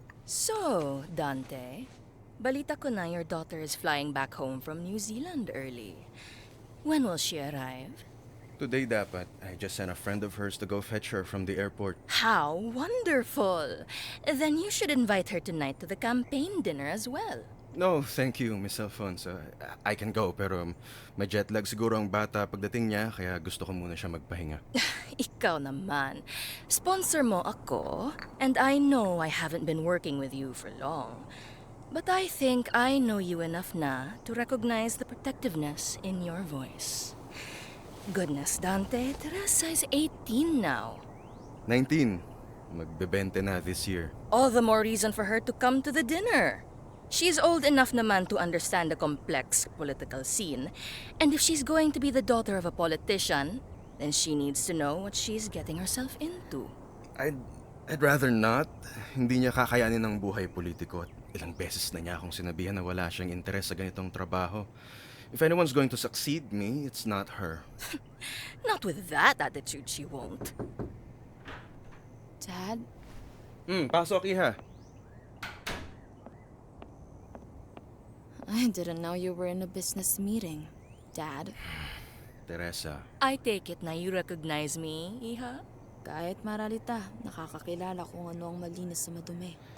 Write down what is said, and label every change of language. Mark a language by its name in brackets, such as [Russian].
[English] So, Dante, [Filipino] balita ko na [English] your daughter is flying back home from New Zealand early. When will she arrive? Today dapat. I just sent a friend of hers to go fetch her from the airport. How wonderful! Then you should invite her tonight to the campaign dinner as well. No, thank you, Miss Alfonso. I can go, [Filipino] pero may jet lag siguro ang bata pagdating niya, kaya gusto ko muna siya magpahinga. Ikaw naman. Sponsor mo ako, [English] and I know I haven't been working with you for long. But I think I know you enough na to recognize the protectiveness in your voice. Goodness, Dante, Teresa is 18 now. 19. Magbe-20 na this year. All the more reason for her to come to the dinner. She's old enough naman to understand the complex political scene, and if she's going to be the daughter of a politician, then she needs to know what she's getting herself into. I'd rather not. [Filipino] Hindi niya kakayanin ng buhay politiko at Ilang beses na niya akong sinabihan na wala siyang interes sa ganitong trabaho. [English] If anyone's going to succeed me, it's not her. Not with that attitude, she won't. Dad? [Filipino] Pasok, Iha. [English] I didn't know you were in a business meeting, Dad. Teresa. I take it na you recognize me, Iha? [Filipino] Kahit maralita, nakakakilala kung ano ang malinis sa madumi.